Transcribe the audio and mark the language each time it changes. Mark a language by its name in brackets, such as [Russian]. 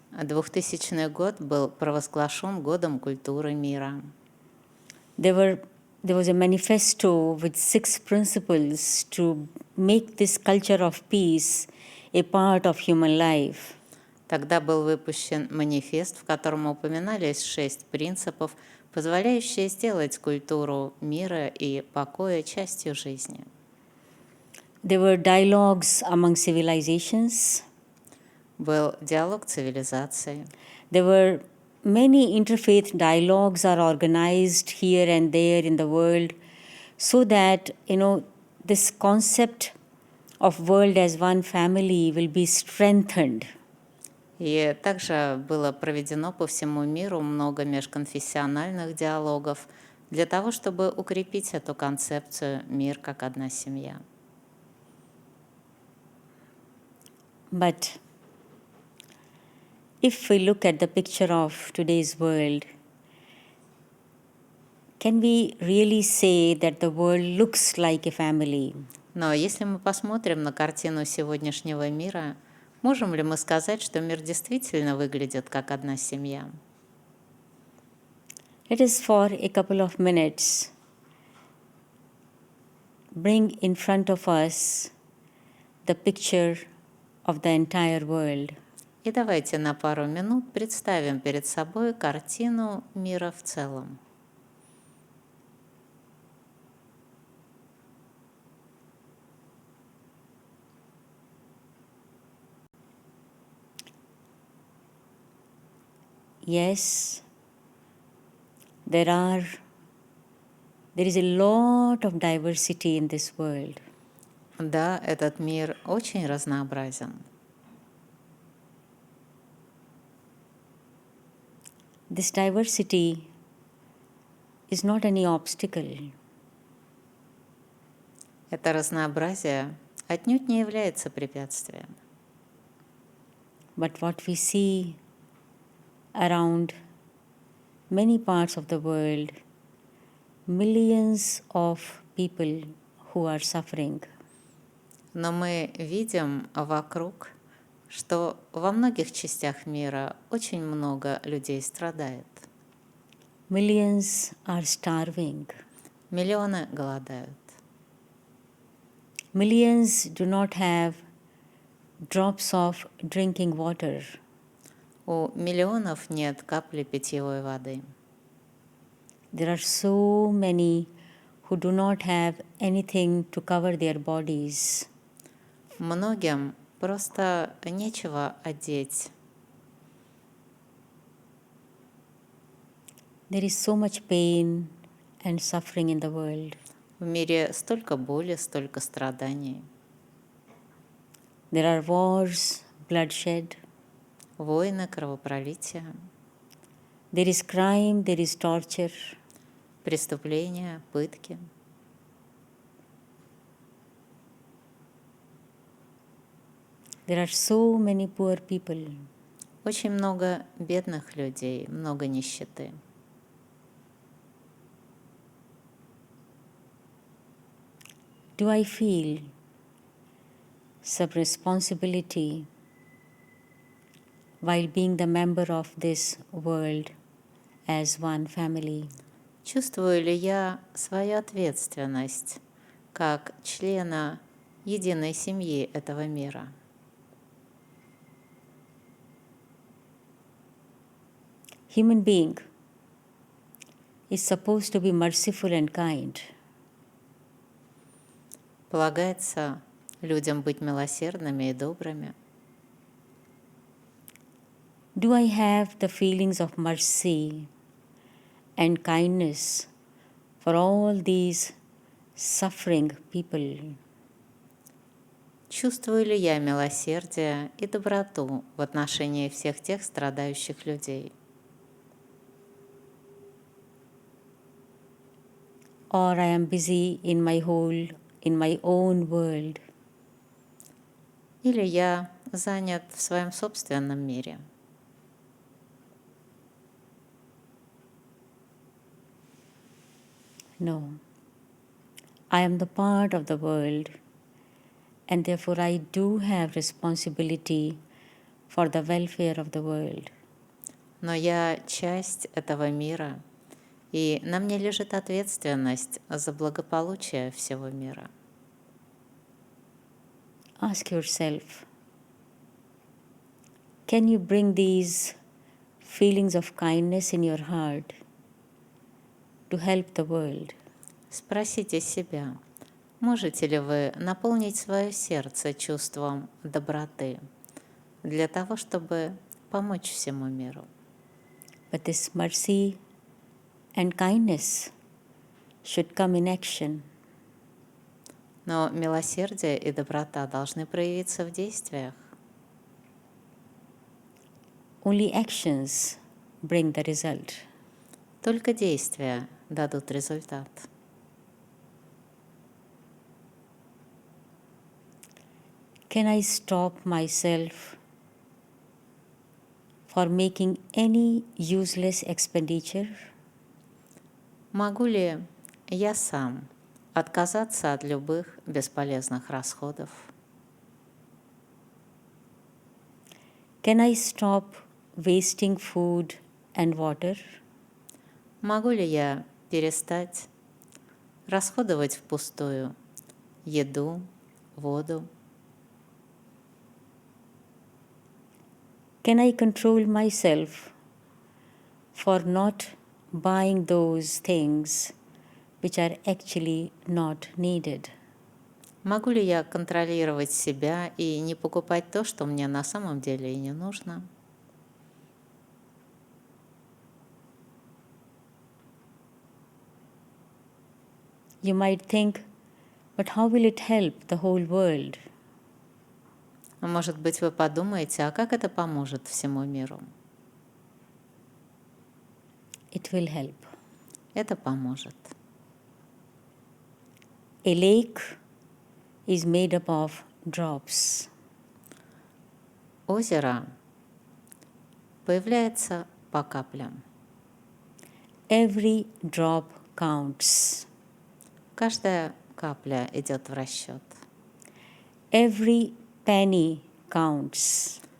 [Russian] 2000 год был провозглашен годом культуры мира. [English] There was a manifesto with 6 principles to make this culture of peace a part of human life. [Russian] Тогда был выпущен манифест, в котором упоминались 6 принципов, позволяющие сделать культуру мира и покоя частью жизни. [English] There were dialogues among civilizations. [Russian] Был диалог цивилизаций. [English] There were many interfaith dialogues are organized here and there in the world so that, this concept of world as one family will be strengthened. [Russian] И также было проведено по всему миру много межконфессиональных диалогов для того, чтобы укрепить эту концепцию «мир как одна семья». [English] But if we look at the picture of today's world, can we really say that the world looks like a family? [Russian] Но если мы посмотрим на картину сегодняшнего мира, можем ли мы сказать, что мир действительно выглядит как одна семья? [English] Let us for a couple of minutes bring in front of us the picture of the entire world. [Russian] И давайте на пару минут представим перед собой картину мира в целом. [English] Yes, there is a lot of diversity in this world. [Russian] Да, этот мир очень разнообразен. [English] This diversity is not any obstacle. [Russian] Это разнообразие отнюдь не является препятствием. [English] But what we see around many parts of the world, millions of people who are suffering. [Russian] Но мы видим вокруг, что во многих частях мира очень много людей страдает. [English] Millions are starving. [Russian] Миллионы голодают. [English] Millions do not have drops of drinking water. [Russian] У миллионов нет капли питьевой воды. [English] There are so many who do not have anything to cover their bodies. [Russian] Многим просто нечего одеть. [English] There is so much pain and suffering in the world. [Russian] В мире столько боли, столько страданий. [English] There are wars, bloodshed. [Russian] Войны, кровопролитие, [English] There is crime, there is torture. [Russian] преступления, пытки. [English] There are so many poor people. [Russian] Очень много бедных людей, много нищеты. [English] Do I feel some responsibility while being the member of this world as one family? [Russian] Чувствую ли я свою ответственность как члена единой семьи этого мира? [English] Human being is supposed to be merciful and kind. [Russian] Полагается людям быть милосердными и добрыми. [English] Do I have the feelings of mercy and kindness for all these suffering people? [Russian] Чувствую ли я милосердие и доброту в отношении всех тех страдающих людей? [English] Or I am busy in my own world? [Russian] Или я занят в своем собственном мире? [English] No. I am the part of the world, and therefore I do have responsibility for the welfare of the world. [Russian] Но я часть этого мира, и на мне лежит ответственность за благополучие всего мира. [English] Ask yourself, can you bring these feelings of kindness in your heart to help the world? [Russian] Спросите себя, можете ли вы наполнить свое сердце чувством доброты для того, чтобы помочь всему миру? [English] But this mercy and kindness should come in action. [Russian] Но милосердие и доброта должны проявиться в действиях. [English] Only actions bring the result. [Russian] Только действия дадут результат. [English] Can I stop myself for making any useless expenditure? [Russian] Могу ли я сам отказаться от любых бесполезных расходов? [English] Can I stop wasting food and water? [Russian] Могу ли я перестать расходовать впустую еду, воду? [English] Can I control myself for not buying those things which are actually not needed? [Russian] Могу ли я контролировать себя и не покупать то, что мне на самом деле и не нужно? [English] You might think, but how will it help the whole world? [Russian] Может быть, вы подумаете, а как это поможет всему миру? [English] It will help. [Russian] Это поможет. [English] A lake is made up of drops. [Russian] Озеро появляется по каплям. [English] Every drop counts. [Russian] Каждая капля идет в расчет. [English] Every penny counts.